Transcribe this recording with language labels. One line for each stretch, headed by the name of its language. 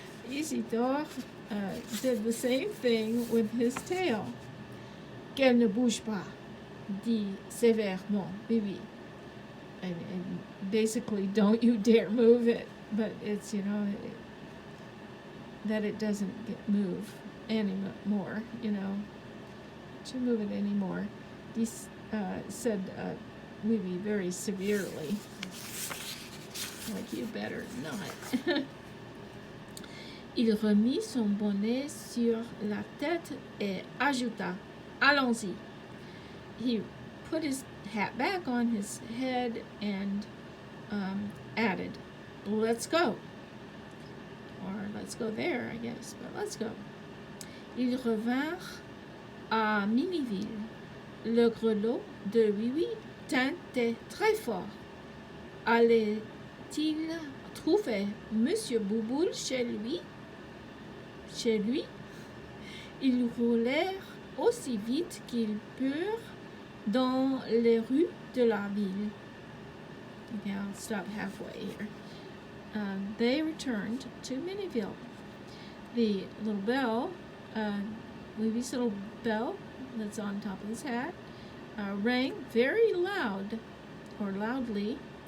English: Isidore did the same thing with his tail.
French: Qu'elle ne bouge pas, dit sévèrement Oui Oui.
English: And basically, don't you dare move it. But it's, that it doesn't move anymore, to move it anymore. He said Oui Oui very severely. Like, you better not.
French: Il remit son bonnet sur la tête et ajouta, allons-y.
English: He put his hat back on his head and added, let's go. Or let's go there, I guess, but let's go.
French: Ils revinrent à Miniville. Le grelot de Oui Oui tintait très fort. Allait-il trouver Monsieur Bouboule chez lui? Ils roulèrent aussi vite qu'ils purent dans les rues de la ville.
English: Okay, I'll stop halfway here. They returned to Miniville. The little bell, Oui Oui's little bell that's on top of his hat, rang very loud, or loudly.